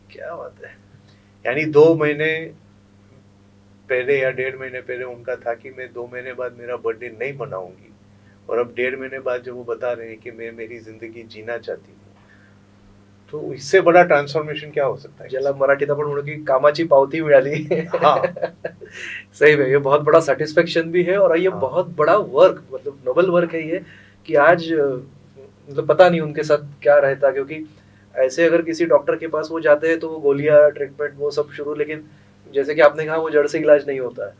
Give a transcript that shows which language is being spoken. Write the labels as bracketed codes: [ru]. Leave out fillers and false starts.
[hi] क्या बात है। यानी 2 महीने पहले या 1.5 महीने पहले उनका था कि मैं 2 महीने बाद मेरा बर्थडे नहीं मनाऊंगी, और अब 1.5 महीने बाद जब वो बता रहे हैं कि मैं मेरी जिंदगी जीना चाहती हूँ, तो इससे बड़ा ट्रांसफॉर्मेशन क्या हो सकता है। [mr] ज्याला मराठीत आपण म्हणू की कामाची पावती मिळाली। [hi] हाँ, सही में ये बहुत बड़ा सेटिस्फेक्शन भी है और ये हाँ, बहुत बड़ा वर्क, मतलब नोबल वर्क है ये, कि आज मतलब पता नहीं उनके साथ क्या रहता, क्योंकि ऐसे अगर किसी डॉक्टर के पास वो जाते हैं तो वो गोलियां, ट्रीटमेंट, वो सब शुरू, लेकिन जैसे कि आपने कहा वो जड़ से इलाज नहीं होता है,